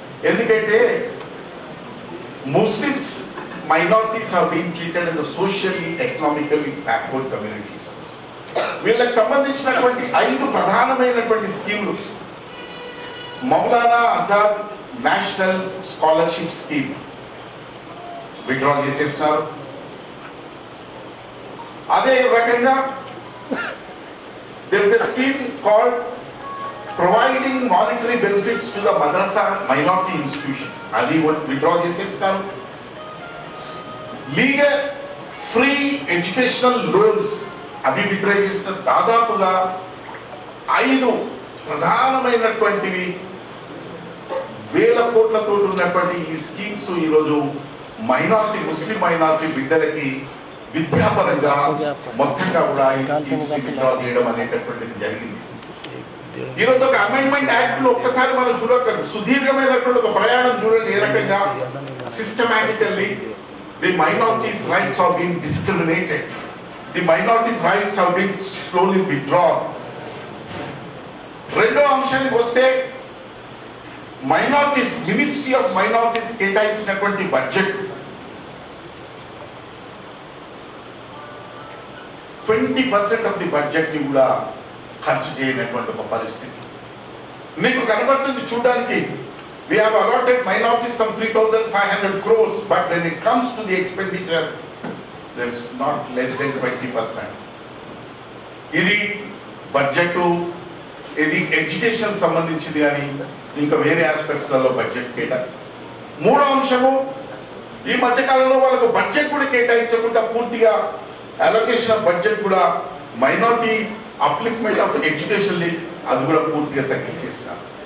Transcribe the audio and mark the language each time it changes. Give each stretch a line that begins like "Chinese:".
Telugu: ఎందుకంటే
English: Muslims minorities have been treated as socially economically backward communities.
Telugu: వీళ్ళకి సంబంధించినటువంటి 5 ప్రధానమైనటువంటి స్కీములు. Maulana Azad national scholarship scheme withdraw చేసేస్తున్నారు. అదే రకంగా
English: there is a scheme called providing monetary benefits to the madrasa minority institutions.
Telugu: అది విత్డ్రా చేసేస్తున్నారు. లీగల్ ఫ్రీ ఎడ్యుకేషనల్ లోన్స్ అవి విత్డ్రా చేసిన దాదాపుగా 5 ప్రధానమైనటువంటివి వేల కోట్లతో ఉన్నటువంటి ఈ స్కీమ్స్ ఈరోజు ముస్లిం మైనారిటీ బిడ్డలకి విద్యాపరంగా మొత్తంగా కూడా ఈ స్కీమ్స్ విత్డ్రా చేయడం అనేటటువంటిది జరిగింది. ఈరోజు ఒక అమెండ్మెంట్ యాక్ట్ ను ఒక్కసారి మనం చూడగలం. సుదీర్ఘమైనటువంటి ఒక ప్రయాణం చూడండి. ఏ రకంగా
English: Systematically the minorities rights are being discriminated, the minorities rights are being slowly withdrawn.
Telugu: రెండో అంశానికి వస్తే మైనారిటీస్, మినిస్ట్రీ ఆఫ్ మైనారిటీస్ కేటాయించినటువంటి బడ్జెట్
English: 20% of the budget
Telugu: ని కూడా ఖర్చు చేయనటువంటి ఒక పరిస్థితి మీకు కనబడుతుంది చూడడానికి.
English: We have allotted minorities some 3,500 crores, but when it comes to the expenditure, there's not less than 20%.
Telugu: ఇది బడ్జెట్, ఇది ఎడ్యుకేషన్ సంబంధించింది అని ఇంకా వేరే ఆస్పెక్ట్స్లలో బడ్జెట్ కేటాయి. మూడో అంశము, ఈ మధ్యకాలంలో వాళ్ళకు బడ్జెట్ కూడా కేటాయించకుండా పూర్తిగా
English: allocation of budget
Telugu: కూడా
English: minority upliftment of education
Telugu: అది కూడా పూర్తిగా తగ్గించేసినారు.